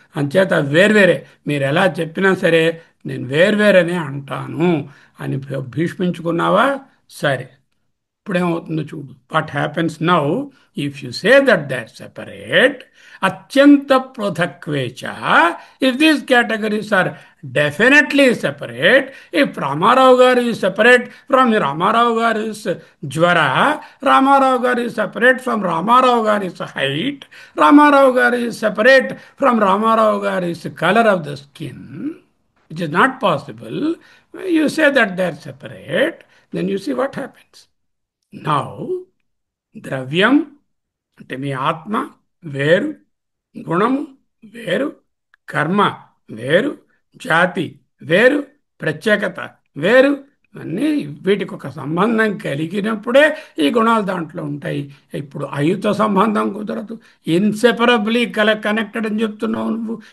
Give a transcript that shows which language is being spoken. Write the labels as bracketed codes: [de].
[te] అంచేత వేర్వేరే, మీరు ఎలా చెప్పినా సరే నేను వేర్వేరనే అంటాను అని భీష్మించుకున్నావా? సరే, ఇప్పుడేమవుతుందో చూడు. [en] what happens now if you say that they are separate [sa] అత్యంత పృథక్వేచ, [en] If these categories are definitely separate. If Ramarao Garu is separate from Ramarao Garu's Jwara, Ramarao Garu is separate from Ramarao Garu's height, Ramarao Garu is separate from Ramarao Garu's color of the skin, which is not possible. You say that they are separate, then you see what happens. Now, [te] ద్రవ్యం అంటే మీ ఆత్మ వేరు, గుణము వేరు, కర్మ వేరు, జాతి వేరు, ప్రత్యేకత వేరు. అన్నీ వీటికి ఒక సంబంధం కలిగినప్పుడే ఈ గుణాలు దాంట్లో ఉంటాయి. ఇప్పుడు అయుతో సంబంధం కుదరదు. [en] inseparably connected [te] అని చెప్తున్నావు నువ్వు.